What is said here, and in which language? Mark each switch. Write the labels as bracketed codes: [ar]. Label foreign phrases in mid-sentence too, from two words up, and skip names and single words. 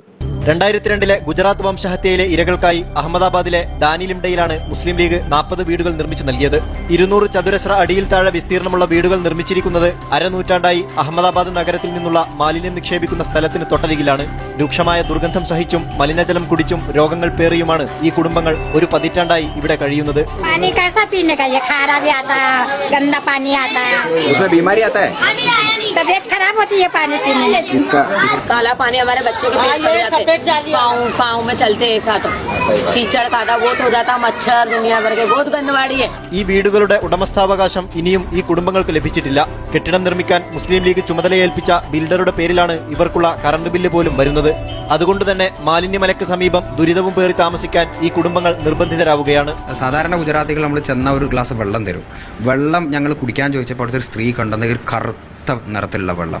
[ml] 2002 ഗുജറാത്ത് വംശഹത്യയിലെ ഇരകൾക്കായി അഹമ്മദാബാദിലെ ദാനിലിംഡയിലാണ് മുസ്ലിം ലീഗ് 40 വീടുകൾ നിർമ്മിച്ചു നൽകിയത്. 200 ചതുരശ്ര അടിയിൽ താഴെ വിസ്തീർണമുള്ള വീടുകൾ നിർമ്മിച്ചിരിക്കുന്നത് അരനൂറ്റാണ്ടായി അഹമ്മദാബാദ് നഗരത്തിൽ നിന്നുള്ള മാലിന്യം നിക്ഷേപിക്കുന്ന സ്ഥലത്തിന് തൊട്ടരികിലാണ്. രൂക്ഷമായ ദുർഗന്ധം സഹിച്ചും മലിനജലം കുടിച്ചും രോഗങ്ങൾ പേറിയുമാണ് ഈ കുടുംബങ്ങൾ ഒരു പതിറ്റാണ്ടായി ഇവിടെ കഴിയുന്നത്. [hi] पाँव में चलते ऐसा तो कीचड़ खाता बहुत हो जाता, मच्छर दुनिया भर के बहुत गंदवाड़ी है. [ml] ഈ വീടുകളുടെ ഉടമസ്ഥാവകാശം ഇനിയും ഈ കുടുംബങ്ങൾക്ക് ലഭിച്ചിട്ടില്ല. കെട്ടിടം നിർമ്മിക്കാൻ മുസ്ലിം ലീഗ് ചുമതലയേൽപ്പിച്ച ബിൽഡറുടെ പേരിലാണ് ഇവർക്കുള്ള കറണ്ട് ബില്ല് പോലും വരുന്നത്. അതുകൊണ്ട് തന്നെ മാലിന്യമലയ്ക്ക് സമീപം ദുരിതവും പേറി താമസിക്കാൻ ഈ കുടുംബങ്ങൾ നിർബന്ധിതരാവുകയാണ്. സാധാരണ ഗുജറാത്തികൾ നമ്മൾ ചെന്ന ഒരു ഗ്ലാസ് വെള്ളം തരും. വെള്ളം ഞങ്ങൾ കുടിക്കാൻ ചോദിച്ചപ്പോൾ അടുത്തൊരു സ്ത്രീ കണ്ടെന്ന ഒരു കറുത്ത നിറത്തിലുള്ള വെള്ളം.